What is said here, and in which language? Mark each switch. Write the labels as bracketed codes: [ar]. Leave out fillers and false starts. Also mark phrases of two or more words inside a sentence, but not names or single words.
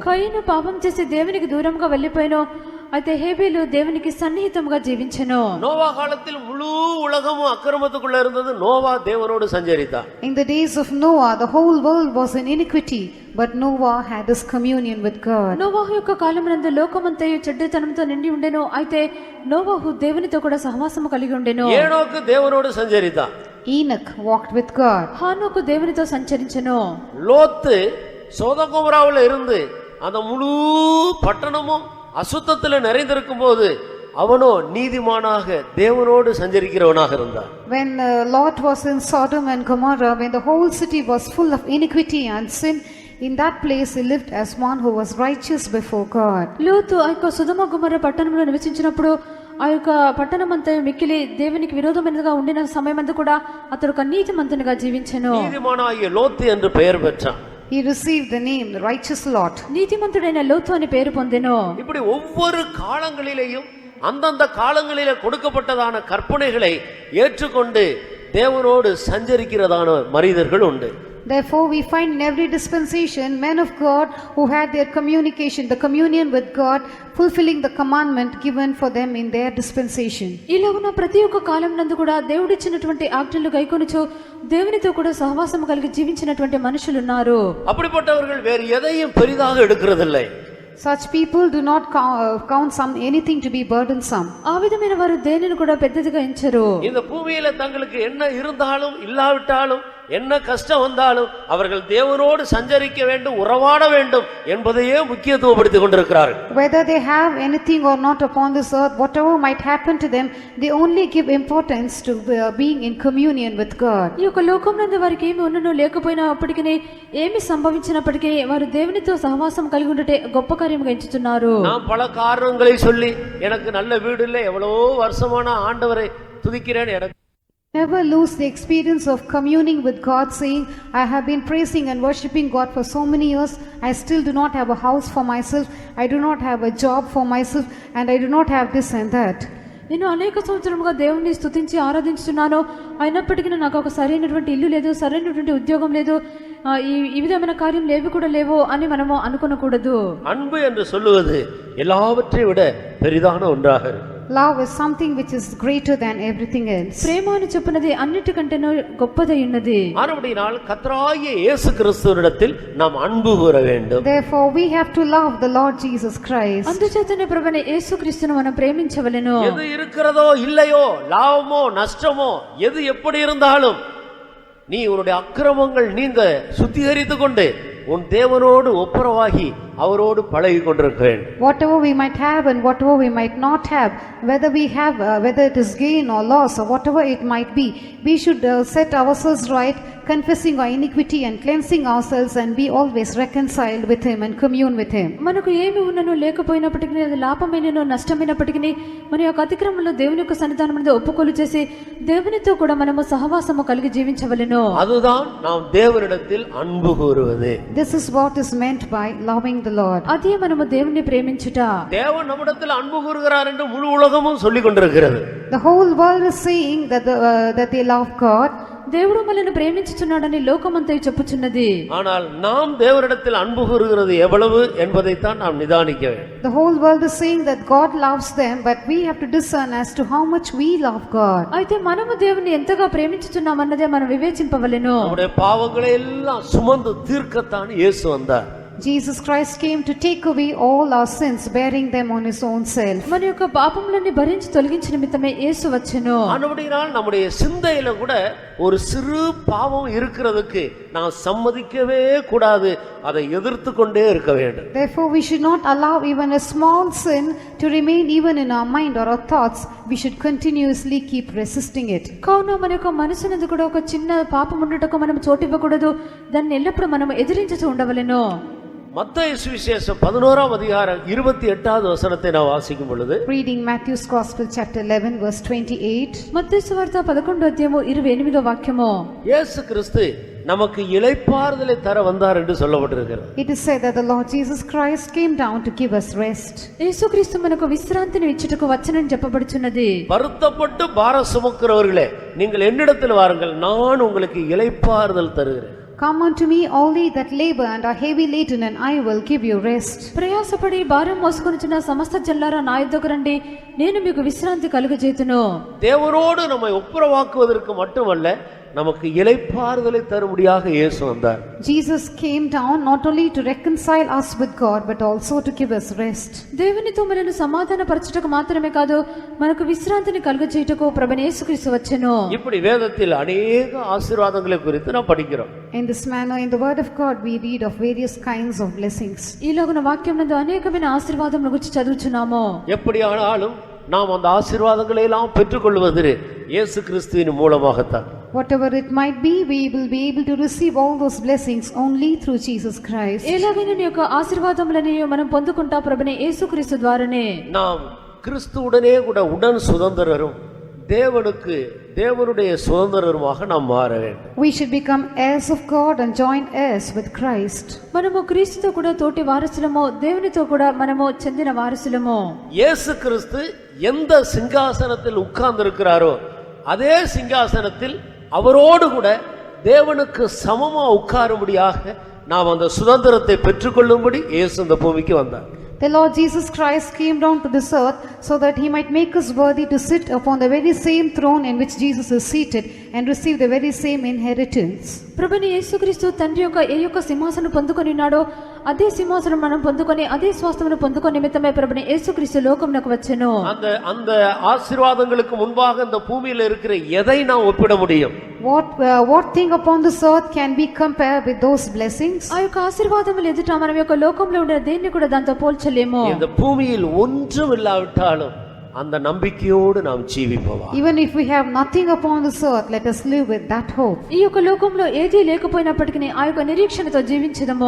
[te] కయీను పాపం చేసి దేవునికి దూరంగా వెళ్ళిపోయాను. అయితే హేబేలు దేవునికి సన్నిహితంగా జీవించెను. [ta] நோவா காலத்தில் முழு உலகமும் அக்கிரமத்துக்குள்ள இருந்தது. நோவா தேவனோடு சஞ்சரித்தான். [en] In the days of Noah, the whole world was in iniquity, but Noah had his communion with God. [te] నోవాహు యొక్క కాలమునందు లోకమంతయు చెడ్డతనంతో నిండి ఉండెను. అయితే నోవాహు దేవునితో కూడా సహవాసము కలిగి ఉండెను. [ta] ஏனோக்கு தேவனோடு சஞ்சரித்தான். [en] Enoch walked with God. [te] హానోకు దేవునితో సంచరించెను. [ta] லோத்து சோதோகொமோராவில் இருந்து அந்த முழு பட்டணமும் அசுத்தத்தில் நிறைந்திருக்கும் போது அவனோ நீதிமானாக தேவனோடு சஞ்சரிக்கிறவனாக இருந்தான். [en] When Lot was in Sodom and Gomorrah, when the whole city was full of iniquity and sin, in that place he lived as one who was righteous before God. [te] లోతు ఆ యొక్క సొదొమ గొమొర్ర పట్టణంలో నివసించినప్పుడు ఆ యొక్క పట్టణమంతా మిక్కిలి దేవునికి విరోధమైనదిగా ఉండిన సమయమందు కూడా అతడు ఒక నీతిమంతునిగా జీవించెను. [ta] நீதிமானாகிய லோத்து என்று பெயர் பெற்றான். [en] He received the name righteous Lot. [te] నీతిమంతుడైన లోతు అని పేరు పొందెను. [ta] இப்படி ஒவ்வொரு காலங்களிலேயும் அந்தந்த காலங்களிலே கொடுக்கப்பட்டதான கற்பனைகளை ஏற்றுக்கொண்டு தேவனோடு சஞ்சரிக்கிறதான மனிதர்கள் உண்டு. [en] Therefore, we find in every dispensation men of God who had their communication, the communion with God, fulfilling the commandment given for them in their dispensation. [te] ఇలాగున్న ప్రతి ఒక్క కాలం నందు కూడా దేవుడిచ్చినటువంటి ఆజ్ఞలు గైకొనుచు దేవునితో కూడా సహవాసం కలిగి జీవించినటువంటి మనుషులు ఉన్నారు. [ta] அப்படிப்பட்டவர்கள் வேறு எதையும் பெரிதாக எடுக்கிறதில்லை. [en] Such people do not count anything to be burdensome. [te] ఆ విధమైన వారు దేనిని కూడా పెద్దదిగా ఎంచరు. [ta] இந்த பூமியில தங்களுக்கு என்ன இருந்தாலும் இல்லாவிட்டாலும் என்ன கஷ்டம் வந்தாலும் அவர்கள் தேவனோடு சஞ்சரிக்க வேண்டும், உறவாட வேண்டும் என்பதையே முக்கியத்துவப்படுத்திக் கொண்டிருக்கிறார்கள். [en] Whether they have anything or not upon this earth, whatever might happen to them, they only give importance to being in communion with God. [te] ఈ యొక్క లోకమునందు వారికి ఏమి ఉన్ననో లేకపోయినప్పటికీ ఏమి సంభవించినప్పటికీ వారు దేవునితో సహవాసం కలిగి ఉండుటే గొప్ప కార్యముగా ఎంచుతున్నారు. [ta] நான் பல காரணங்களை சொல்லி எனக்கு நல்ல வீடு இல்லை, எவ்வளவோ வருஷமான ஆண்டவரை துதிக்கிறேன், எனக்கு [en] Never lose the experience of communing with God, saying, I have been praising and worshipping God for so many years. I still do not have a house for myself. I do not have a job for myself. And I do not have this and that. [te] నేను అనేక సంవత్సరముగా దేవుణ్ణి స్తుతించి ఆరాధించుతున్నాను, అయినప్పటికీ నాకు ఒక సరైనటువంటి ఇల్లు లేదు, సరైనటువంటి ఉద్యోగం లేదు, ఈ విధమైన కార్యములు ఏవి కూడా లేవు అని మనము అనుకోనకూడదు. [ta] அன்பு என்று சொல்லுவது எல்லாவற்றையும் விட பெரிதான ஒன்றாக இருக்கு. [en] Love is something which is greater than everything else. [te] ప్రేమ అని చెప్పినది అన్నిటికంటేనూ గొప్పదై ఉన్నది. [ta] ஆனபடியால் கர்த்தராகிய இயேசு கிறிஸ்துவினிடத்தில் நாம் அன்பு கூற வேண்டும். [en] Therefore we have to love the Lord Jesus Christ. [te] అందుచేతనే ప్రభువైన యేసుక్రీస్తును మనం ప్రేమించవలెను. [ta] எது இருக்கிறதோ இல்லையோ, லாபமோ நஷ்டமோ, எது எப்படி இருந்தாலும் நீ உன்னுடைய அக்கிரமங்கள் நீங்க சுத்திகரித்துக் கொண்டு உன் தேவனோடு ஒப்புரவாகி அவரோடு பழகி கொண்டிருக்க வேண்டும். [en] Whatever we might have and whatever we might not have, whether we have whether it is gain or loss or whatever it might be, we should set ourselves right, confessing our iniquity and cleansing ourselves, and be always reconciled with him and commune with him. [te] మనకు ఏమి ఉన్ననో లేకపోయినప్పటికీ, అది లాభమైననో నష్టమైనప్పటికీ మన యొక్క అతిక్రమంలో దేవుని యొక్క సన్నిధానములో ఒప్పుకోలు చేసి దేవునితో కూడా మనము సహవాసము కలిగి జీవించవలెను. [ta] அதுதான் நாம் தேவனிடத்தில் அன்பு கூறுவது. [en] This is what is meant by loving the Lord. [te] అదే మనము దేవుని ప్రేమించుట. [ta] தேவன் நம்மிடத்தில் அன்பு கூறுகிறார் என்று முழு உலகமும் சொல்லிக் கொண்டிருக்கிறது. [en] The whole world is saying that they love God. [te] దేవుడు మనల్ని ప్రేమించుచున్నాడని లోకమంతా చెప్పుచున్నది. [ta] ஆனால் நாம் தேவனிடத்தில் அன்பு கூறுகிறது எவ்வளவு என்பதைத்தான் நாம் நிதானிக்க வேண்டும். [en] The whole world is saying that God loves them, but we have to discern as to how much we love God. [te] అయితే మనము దేవుని ఎంతగా ప్రేమించుచున్నాం అన్నదే మనం వివేచింపవలెను. [ta] நம்முடைய பாவங்களை எல்லாம் சுமந்து தீர்க்கத்தான் இயேசு வந்தார். [en] Jesus Christ came to take away all our sins, bearing them on his own self. [te] మన యొక్క పాపములన్నీ భరించి తొలగించిన నిమిత్తమే యేసు వచ్చెను. [ta] ஆனபடியால் நம்முடைய சிந்தையில கூட ஒரு சிறு பாவம் இருக்கிறதுக்கு நாம் சம்மதிக்கவே கூடாது, அதை எதிர்த்து கொண்டே இருக்க வேண்டும். [en] Therefore we should not allow even a small sin to remain even in our mind or our thoughts. We should continuously keep resisting it. [te] కావున మన యొక్క మనసునందు కూడా ఒక చిన్న పాపం ఉండుటకు మనం చోటివ్వకూడదు, దాన్ని ఎల్లప్పుడూ మనం ఎదిరించుతూ ఉండవలెను. [ta] மத்தேயு சுவிசேஷம் 11ஆம் அதிகாரம் 28வது வசனத்தை நான் வாசிக்கும் பொழுது, [en] Reading Matthew's Gospel chapter 11 verse 28. [te] మత్తయి సువార్త 11వ అధ్యాయము 28వ వాక్యము. [ta] இயேசு கிறிஸ்து நமக்கு இளைப்பாறுதலை தர வந்தார் என்று சொல்லப்பட்டிருக்கிறது. [en] It is said that the Lord Jesus Christ came down to give us rest. [te] యేసుక్రీస్తు మనకు విశ్రాంతిని ఇచ్చుటకు వచ్చెనని చెప్పబడుచున్నది. [ta] வருத்தப்பட்டு பாரம் சுமக்கிறவர்களே, நீங்கள் என்னிடத்தில் வாருங்கள், நான் உங்களுக்கு இளைப்பாறுதல் தருகிறேன். [en] Come unto me all ye that labor and are heavy laden, and I will give you rest. [te] ప్రయాసపడి భారం మోసుకొనుచున్న సమస్త జనులారా నా యొద్దకు రండి, నేను మీకు విశ్రాంతి కలుగజేతును. [ta] தேவனோடு நம்மை ஒப்புரவாக்குவதற்கு மட்டுமல்ல, நமக்கு இளைப்பாறுதலை தரும்படியாக இயேசு வந்தார். [en] Jesus came down not only to reconcile us with God, but also to give us rest. [te] దేవునితో మనల్ని సమాధాన పరచుటకు మాత్రమే కాదు, మనకు విశ్రాంతిని కలుగజేయుటకు ప్రభువైన యేసుక్రీస్తు వచ్చెను. [ta] இப்படி வேதத்தில் அநேக ஆசீர்வாதங்களை குறித்து நாம் படிக்கிறோம். [en] In this manner, in the word of God, we read of various kinds of blessings. [te] ఈలోగున వాక్యం నందు అనేకమైన ఆశీర్వాదముల గురించి చదువుచున్నాము. [ta] எப்படி ஆனாலும் நாம் அந்த ஆசீர்வாதங்களை எல்லாம் பெற்றுக்கொள்வது இயேசு கிறிஸ்துவின் மூலமாகத்தான். [en] Whatever it might be, we will be able to receive all those blessings only through Jesus Christ. [te] ఎలాగైనా నీ యొక్క ఆశీర్వాదములని మనం పొందుకుంటా ప్రభువైన యేసుక్రీస్తు ద్వారానే. [ta] நாம் கிறிஸ்துவுடனே கூட உடன் சுதந்திரரும் தேவனுடைய சுதந்திரருமாக நாம் மாற வேண்டும். [en] We should become heirs of God and joint heirs with Christ. [te] మనము క్రీస్తుతో కూడా తోటి వారసులము, దేవునితో కూడా మనము చెందిన వారసులము. [ta] இயேசு கிறிஸ்து எந்த சிங்காசனத்தில் உட்கார்ந்திருக்கிறாரோ அதே சிங்காசனத்தில் அவரோடு கூட தேவனுக்கு சமமா உட்காரும்படியாக நாம் அந்த சுதந்திரத்தை பெற்றுக்கொள்ளும்படி இயேசு இந்த பூமிக்கு வந்தார். [en] The Lord Jesus Christ came down to this earth so that he might make us worthy to sit upon the very same throne in which Jesus is seated and receive the very same inheritance. [te] ప్రభుని యేసుక్రీస్తు తండ్రి యొక్క ఏ యొక్క సింహాసనం పొందుకొని ఉన్నాడో అదే సింహాసనం మనం పొందుకొని అదే స్వాస్థ్యమును పొందుకొని నిమిత్తమే ప్రభుని యేసుక్రీస్తు లోకమునకు వచ్చెను. [ta] அந்த ஆசீர்வாதங்களுக்கு முன்பாக இந்த பூமியில இருக்கிற எதை நாம் ஒப்பிட முடியும்? [en] What thing upon this earth can be compared with those blessings? [te] ఆ యొక్క ఆశీర్వాదములు ఎదుట మనం యొక్క లోకంలో ఉండే దేన్ని కూడా దాంతో పోల్చలేము. [ta] இந்த பூமியில் ஒன்றும் இல்லாவிட்டாலும் அந்த நம்பிக்கையோடு நாம் ஜீவிப்போம். [en] Even if we have nothing upon this earth, let us live with that hope. [te] ఈ యొక్క లోకంలో ఏదీ లేకపోయినప్పటికీ ఆ యొక్క నిరీక్షణతో జీవించదము.